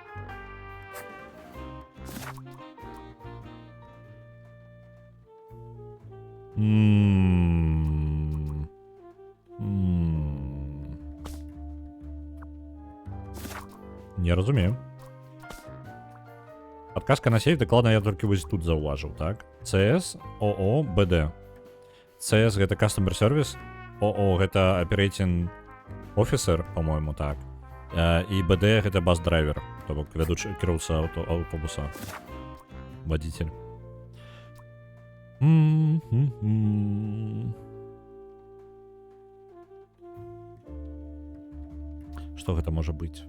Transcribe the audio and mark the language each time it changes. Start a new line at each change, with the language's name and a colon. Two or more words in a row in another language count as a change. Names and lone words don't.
Belarusian: Не разумею.
Russian: Подказка на сейф,
Belarusian: дакладна я толькі вось тут заўважыў, так? CS, ОО, БД. CS гэта
English: Customer Service,
Belarusian: ОО гэта
English: Operating Officer,
Russian: по-моему, так.
Belarusian: І БД гэта
English: Bus Driver,
Belarusian: то бок вядучы кіроўца аўтобуса. Водитель. Што гэта можа быць?